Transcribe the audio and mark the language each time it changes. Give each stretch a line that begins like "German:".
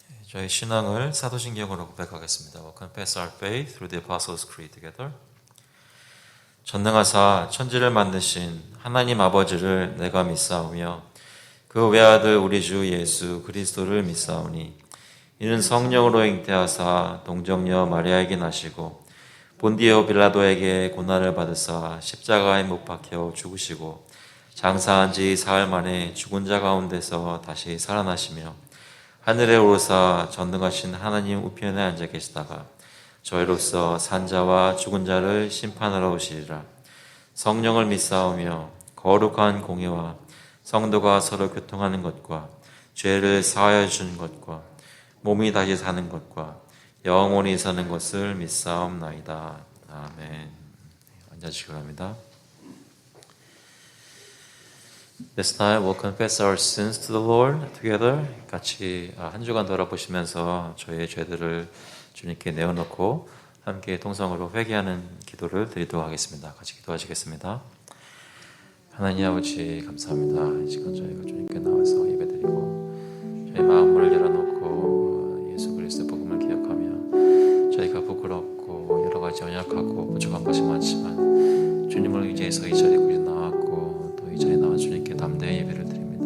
Korean: 저희 신앙을 사도신경으로 고백하겠습니다.
English: We'll confess our faith through the Apostles' Creed together.
Korean: 전능하사 천지를 만드신 하나님 아버지를 내가 믿사오며 그 외아들 우리 주 예수 그리스도를 믿사오니 이는 성령으로 잉태하사 동정녀 마리아에게 나시고 본디오 빌라도에게 고난을 받으사 십자가에 못 박혀 죽으시고 장사한 지 사흘 만에 죽은 자 가운데서 다시 살아나시며 하늘에 오르사 전능하신 하나님 우편에 앉아 계시다가 저희로서 산자와 죽은 자를 심판하러 오시리라. 성령을 믿사오며 거룩한 공의와 성도가 서로 교통하는 것과 죄를 사하여 주는 것과 몸이 다시 사는 것과 영원히 사는 것을 믿사옵나이다. 아멘. 앉아주시기 바랍니다.
English: This time we'll confess our sins to the Lord together.
Korean: 같이 한 주간 돌아보시면서 저희의 죄들을 주님께 내어놓고 함께 통성으로 회개하는 기도를 드리도록 하겠습니다. 같이 기도하시겠습니다. 하나님 아버지 감사합니다. 이 시간 저희가 주님께 나와서 예배드리고 저희 마음을 열어놓고 예수 그리스도의 복음을 기억하며 저희가 부끄럽고 여러 가지 연약하고 부족한 것이 많지만 주님을 의지해서 이 자리에 나왔고 또 이 자리에 나와 주님께 담대히 예배를 드립니다.